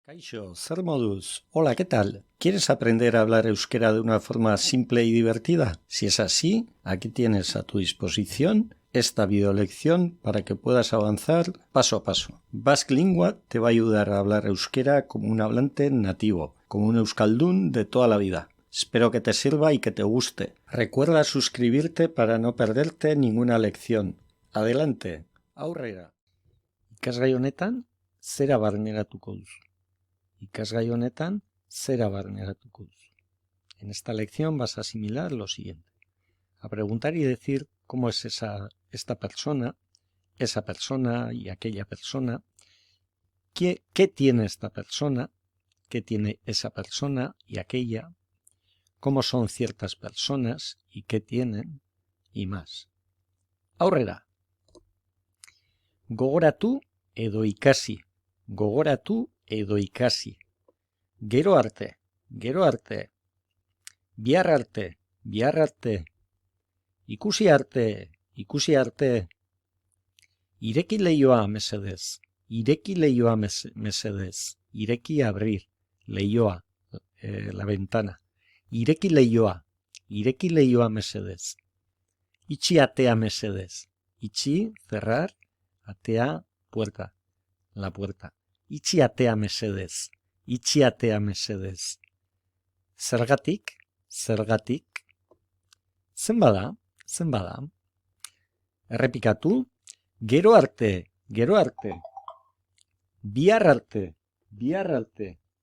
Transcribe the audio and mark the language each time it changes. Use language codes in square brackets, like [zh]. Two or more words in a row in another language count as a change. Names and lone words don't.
[eu] Kaixo, zer moduz? Hola, [es] ¿qué tal? ¿Quieres aprender a hablar euskera de una forma simple y divertida? Si es así, aquí tienes a tu disposición esta videolección para que puedas avanzar paso a paso. Basque Lingua te va a ayudar a hablar euskera como un hablante nativo, como un euskaldun de toda la vida. Espero que te sirva y que te guste. Recuerda suscribirte para no perderte ninguna lección. Adelante, [eu] aurrera. Ikasgai honetan, zera barneratuko duzu. Ikasgai honetan, zera barneratuko duzu. [es] En esta lección vas a asimilar lo siguiente. A preguntar y decir cómo es esta persona y aquella persona, qué tiene esta persona, qué tiene esa persona y aquella, cómo son ciertas personas y qué tienen, y más. [eu] Aurrera. Gogoratu edo ikasi. Gogoratu edo ikasi. Gero arte, gero arte. Bihar arte, bihar arte. Ikusi arte, ikusi arte. Ireki leioa mesedez, ireki leioa mesedez. Ireki abrir, leioa, [es] la ventana. [eu] Ireki leioa mesedez. Itxi atea mesedez. Itxi, [es] cerrar, atea, puerta, la puerta. [eu] Itxi atea mesedez. Itxi atea mesedez. Zergatik, zergatik. Zenbada, zenbada. Errepikatu. Gero arte, gero arte. Bihar arte, bihar arte.